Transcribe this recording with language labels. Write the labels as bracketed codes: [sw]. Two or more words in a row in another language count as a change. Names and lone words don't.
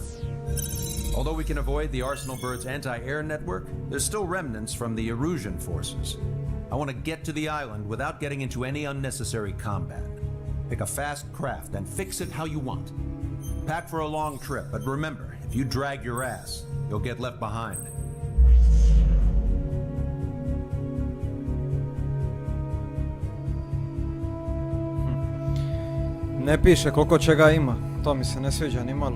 [en] Although we can avoid the Arsenal Bird's anti-air network, there's still remnants from the Erusian forces. I want to get to the island without getting into any unnecessary combat. Pick a fast craft and fix it how you want. Pack for a long trip, but remember, if you drag your ass, you'll get left behind. [sr] Ne piše koliko čega ima, to mi se ne sviđa ni malo.